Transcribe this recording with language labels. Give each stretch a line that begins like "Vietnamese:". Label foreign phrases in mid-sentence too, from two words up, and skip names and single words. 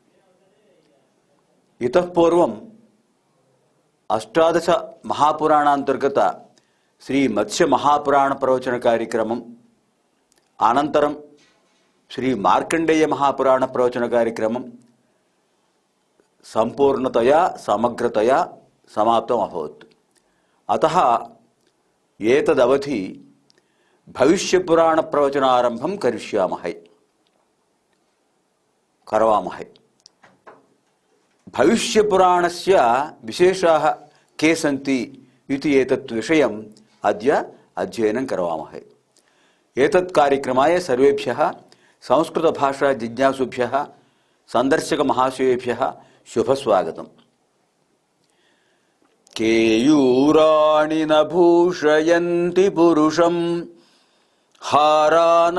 Sanskrit: ఇతః పూర్వం అష్టాదశ మహాపురాణాంతర్గత శ్రీ మత్స్య మహాపురాణ ప్రవచన కార్యక్రమం, అనంతరం శ్రీ మార్కండేయ మహాపురాణ ప్రవచన కార్యక్రమం సంపూర్ణతయా సమగ్రతయా సమాప్తం అభవత్. అతః ఏతదవధి భవిష్య పురాణ ప్రవచనారంభం కరవామహై. భవిష్య పురాణస్య విశేషాः के सन्ति इति एतत् विषयम् अद्य अध्ययनं करवामहे. एतत् कार्यक्रमाय सर्वेभ्यः संस्कृतभाषा जिज्ञासुभ्यः संदर्शकमहाशयेभ्यः शुभस्वागतम्. केयूराणि न भूषयन्ति पुरुषं हारा न